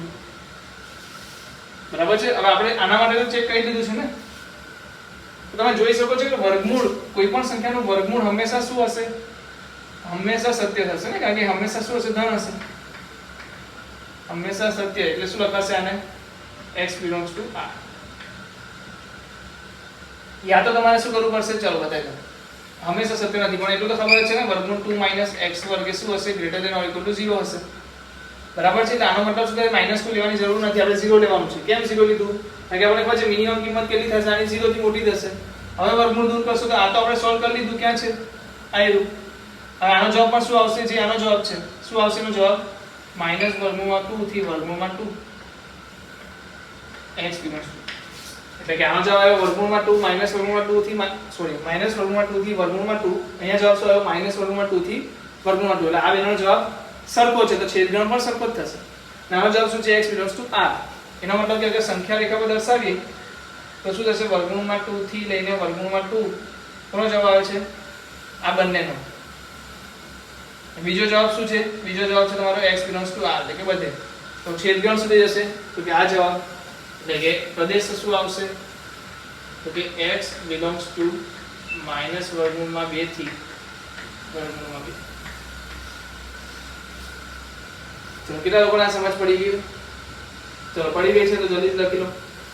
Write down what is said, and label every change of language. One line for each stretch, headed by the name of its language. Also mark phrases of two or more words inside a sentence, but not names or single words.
Gujarati: બરાબર છે? હવે આપણે આના માટે તો ચેક કરી લીધું છે ને. તો તમે જોઈ શકો છો કે વર્ગમૂળ કોઈ પણ સંખ્યાનું વર્ગમૂળ હંમેશા શું હશે? હંમેશા સત્ય થશે ને, કારણ કે હંમેશા શું હશે? ધન હશે. હંમેશા સત્ય એટલે શું લખાશે આને?
English: x belongs to r.
Gujarati: યા તો તમારે શું કરવું પડશે? ચલો બતાવી દો. હંમેશા સત્ય નથી પણ એટલું તો ખબર છે ને વર્ગમૂળ 2 માઈનસ x વર્ગ એ શું હશે?
English: greater than or equal to
Gujarati: 0 હશે. બરાબર છે? એટલે આનો મતલબ શું થાય? -2 લેવાની જરૂર નથી. આપણે 0 લેવાનું છે. કેમ 0 લીધું? કારણ કે આપણે ખબર છે મિનિમમ કિંમત કેટલી થશે? આની 0 થી મોટી થશે. હવે વર્ગમૂળ દૂર કરશો તો આ તો આપણે સોલ્વ કરી લીધું. ક્યાં છે? આ રહ્યું. હવે આનો જવાબ પણ શું આવશે? જે આનો જવાબ છે શું આવશે? એનો જવાબ -2 થી વર્ગમૂળમાં 2
English: x belongs to.
Gujarati: એટલે કે આનો જવાબ આવ્યો વર્ગમૂળમાં 2 માઈનસ વર્ગમૂળમાં 2 થી માઈનસ વર્ગમૂળમાં 2 થી વર્ગમૂળમાં 2. અહીંયા જવાબ શું આવ્યો? માઈનસ વર્ગમૂળમાં 2 થી વર્ગમૂળમાં 2. એટલે આ બેનો જવાબ સરખો છે તો છેદગણ પણ સરખો જ થશે. આનો જવાબ શું છે?
English: x belongs to r.
Gujarati: એનો મતલબ કે અગર સંખ્યા રેખા પર દર્શાવીએ તો શું થશે? વર્ગમૂળમાં 2 થી લઈને વર્ગમૂળમાં 2 કોનો જવાબ આવે છે? આ બંનેનો. બીજો જવાબ શું છે? બીજો જવાબ છે તમારો
English: x belongs to r
Gujarati: એટલે કે બધે. તો છેદગણ શું થઈ જશે? તો કે આ જવાબ એટલે કે પ્રદેશ શું આવશે? તો કે
English: x belongs to
Gujarati: માઈનસ વર્ગમૂળમાં 2 થી વર્ગમૂળમાં 2. તો કેટલા લોકોને આ સમજ પડી ગઈ? ચલો પડી ગઈ છે તો જલ્દી લખી લો.